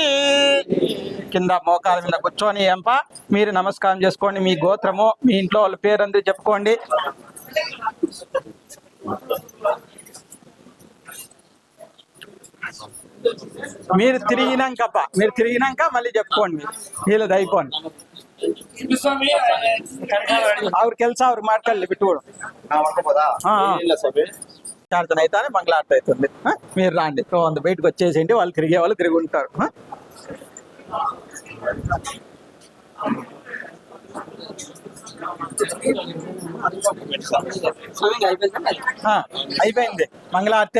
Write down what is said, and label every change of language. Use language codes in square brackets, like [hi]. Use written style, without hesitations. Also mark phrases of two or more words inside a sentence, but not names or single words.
[te] కింద మోకాల మీద కూర్చొని ఎంప మీరు నమస్కారం చేసుకోండి. మీ గోత్రము మీ ఇంట్లో వాళ్ళ పేరందరూ చెప్పుకోండి. మీరు తిరిగినాక మళ్ళీ చెప్పుకోండి. వీళ్ళది అయిపోండి. [kn] ಸ್ವಾಮಿ ಅವ್ರ ಕೆಲಸ ಅವ್ರು ಮಾಡ್ಕೊಳ್ಳಿ ಬಿಟ್ಟುಬಿಡು. [te] ప్రార్థన అయితే మంగళార్త అవుతుంది. మీరు రాండి, ಒಂದು బయటకు వచ్చేసేయండి. వాళ్ళు తిరిగే వాళ్ళు తిరిగి ఉంటారు. అయిపోయింది మంగళార్తే.